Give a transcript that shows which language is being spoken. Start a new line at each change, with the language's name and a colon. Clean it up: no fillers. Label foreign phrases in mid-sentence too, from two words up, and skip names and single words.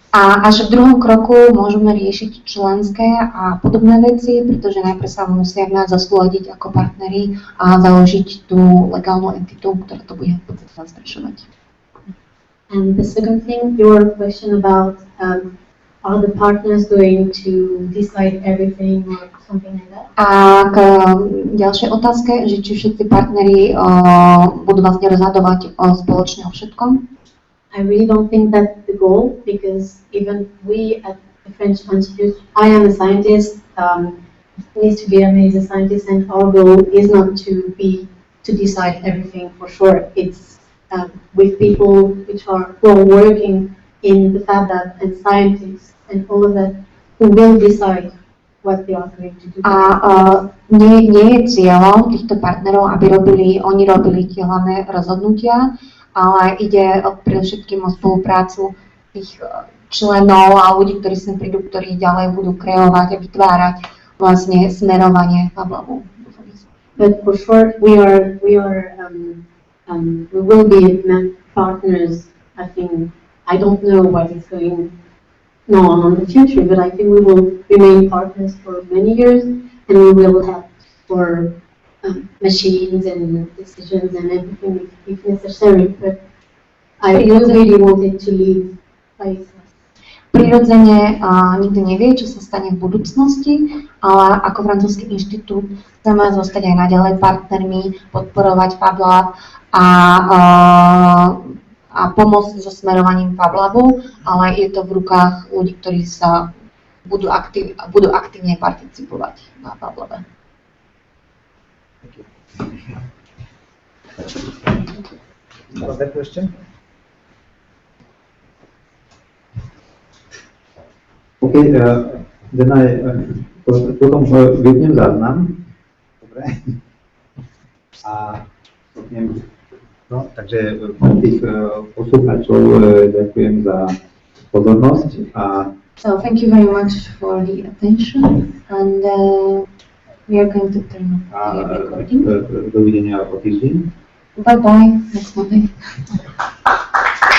Slovak: A až v druhom kroku môžeme riešiť členské a podobné veci, pretože najprv sa musíme zasúladiť ako partneri a založiť tú legálnu entitu, ktorá to bude v podstate zastrešovať.
English: And the second thing, your question about are the partners going to decide everything or something like that?
Slovak: A k ďalšej otázke, že či všetci partneri budú vlastne rozhodovať spoločne o všetkom.
English: I really don't think that's the goal, because even we at the French Institute, I am a scientist, Mr. Guillermo is a scientist, and our goal is not to decide everything for sure. It's with people who are working in the Fab Lab and scientists and all of that who will decide what they are going to do.
Slovak: A nie je cieľom týchto partnerov, aby oni robili tie hlavné rozhodnutia, ale ide predovšetkým o spoluprácu tých členov a ľudí, ktorí sem prídu, ktorí ďalej budú kreovať a vytvárať vlastne smerovanie Fablabu.
English: But for sure, we will be partners. I think I don't know what is going on in the future, but I think we will remain partners for many years, and we will help for machines and decisions and everything if necessary. But I really wanted to leave by itself.
Slovak: Prirodzene nikto nevie, čo sa stane v budúcnosti, ale ako francúzsky inštitút chceme zostať aj naďalej partnermi, podporovať FabLab a pomôcť so smerovaním FabLabu, ale je to v rukách ľudí, ktorí sa budú aktívne participovať na FabLabe.
English: Other question?
Slovak: OK, then potom vypnem záznam. Dobre. A vypnem. No, takže tých poslucháčov ďakujem za pozornosť.
English: So thank you very much for the attention, and we are going to turn off the recording.
Slovak: Dovidenia o týždeň.
English: Bye bye, next Monday.